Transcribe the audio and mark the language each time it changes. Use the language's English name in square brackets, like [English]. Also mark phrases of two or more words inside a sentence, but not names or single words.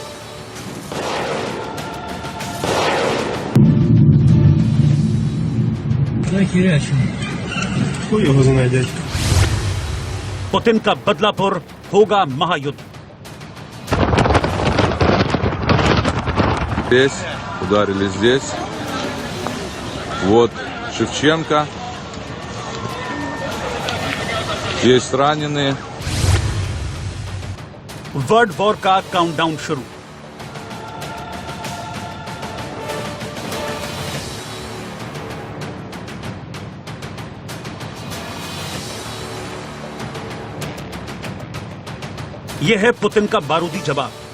[Hindi] पुतिन का बदलापुर होगा महायुद्ध। [Russian] Здесь ударили здесь. Вот Шевченко. Есть раненые. [Hindi] वर्ल्ड वॉर का काउंटडाउन शुरू। यह है पुतिन का बारूदी जवाब।